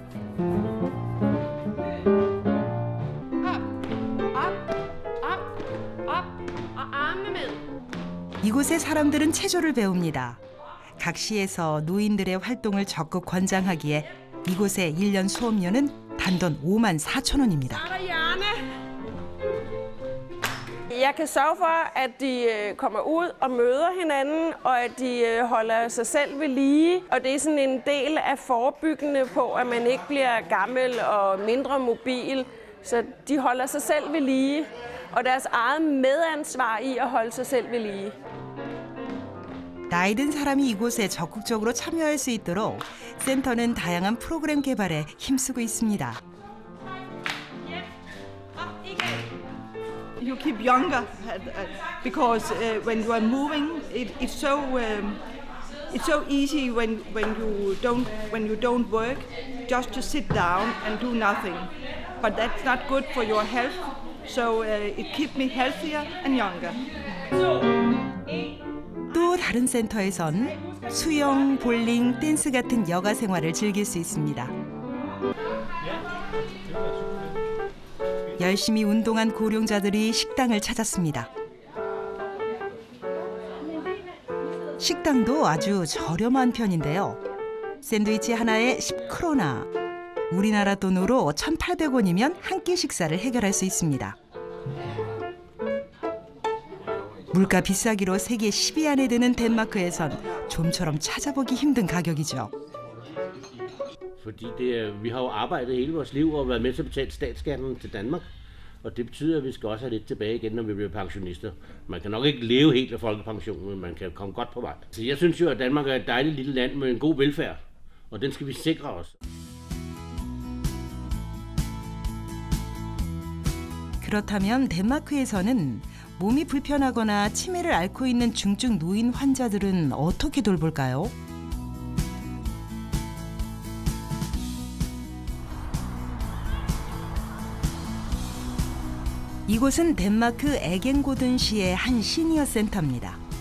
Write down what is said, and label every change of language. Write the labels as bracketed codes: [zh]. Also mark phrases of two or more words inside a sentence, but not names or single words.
[ko] 이곳의 사람들은 체조를 배웁니다. 각 시에서 노인들의 활동을 적극 권장하기에 이곳의 1년 수업료는 단돈 54,000원입니다. [da] Jeg kan sørge for, at de kommer ud og møder hinanden, og at de holder sig selv ved lige. Og det er sådan en del af forebyggende på, at man ikke bliver gammel og mindre mobil. Så de holder sig selv ved lige, og deres eget medansvar i at holde sig selv ved lige. [ko] 나이 든 사람이 이곳에 적극적으로 참여할 수 있도록 센터는 다양한 프로그램 개발에 힘쓰고 있습니다. [en] you keep younger because when you are moving, it's so easy when you don't work just to sit down and do nothing. But that's not good for your health. So it keeps me healthier and younger. [ko] 또 다른 센터에선 수영, 볼링, 댄스 같은 여가 생활을 즐길 수 있습니다. 열심히 운동한 고령자들이 식당을 찾았습니다. 식당도 아주 저렴한 편인데요. 샌드위치 하나에 10크로나, 우리나라 돈으로 1,800원이면 한 끼 식사를 해결할 수 있습니다. 물가 비싸기로 세계 10위 안에 드는 덴마크에선 좀처럼 찾아보기 힘든 가격이죠. [da] Fordi vi har jo arbejdet hele vores liv og været med til at betale statsskatten til Danmark. Og det betyder, at vi skal også have lidt tilbage igen, når vi bliver pensionister. Man kan nok ikke leve helt af folkepensionen, men man kan komme godt på vej. Så jeg synes jo, at Danmark er et dejligt lille land med en god velfærd. Og den skal vi sikre os. [ko] 그렇다면 덴마크에서는 몸이 불편하거나 치매를 앓고 있는 중증 노인 환자들은 어떻게 돌볼까요? 이곳은 덴마크 에겐고든시의 한 시니어 센터입니다.